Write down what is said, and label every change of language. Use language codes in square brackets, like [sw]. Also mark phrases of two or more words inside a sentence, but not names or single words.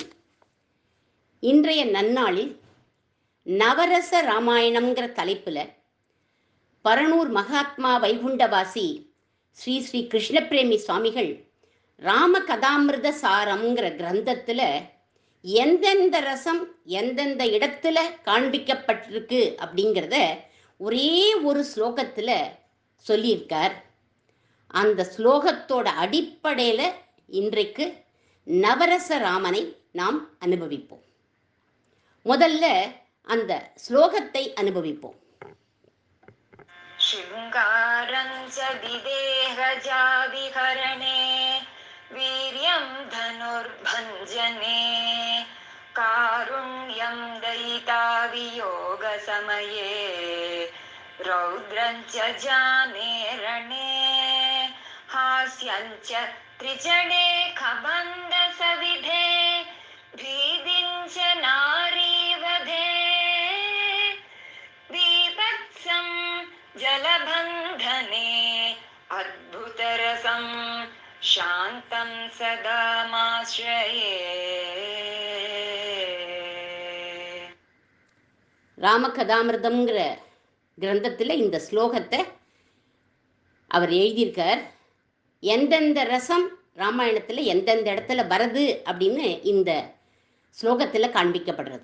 [ta] இன்றைய நன்னாளில் நவரச ராமாயணம்ங்கிற தலைப்பில் பரனூர் மகாத்மா வைகுண்டவாசி ஸ்ரீ ஸ்ரீ கிருஷ்ணபிரேமி சுவாமிகள் ராம கதாமிருத சாரம்ங்கிற கிரந்தத்தில் எந்தெந்த ரசம் எந்தெந்த இடத்துல காண்பிக்கப்பட்டிருக்கு அப்படிங்கிறத ஒரே ஒரு ஸ்லோகத்தில் சொல்லியிருக்கார். அந்த ஸ்லோகத்தோட அடிப்படையில் இன்றைக்கு நவரச ராமனை நாம் அனுபவிப்போம். முதல்ல அந்த ஸ்லோகத்தை அனுபவிப்போம். [sa] शृङ्गारं च विदेहजाविहरणे वीर्यं धनुर्भञ्जने कारुण्यं दयिता वियोगसमये रौद्रं च जाने रणे हास्यं च त्रिजने खबन्धसविधे भीतिं च नारीवधे बीभत्सं जलबन्धने अद्भुतरसं शान्तं सदा माश्रये. [ta] ராமகதாமிருதம்ங்கிற கிரந்தத்தில் இந்த ஸ்லோகத்தை அவர் எழுதியிருக்கார். எந்தெந்த ரசம் ராமாயணத்தில் எந்தெந்த இடத்துல வருது அப்படின்னு இந்த ஸ்லோகத்தில் காண்பிக்கப்படுறது.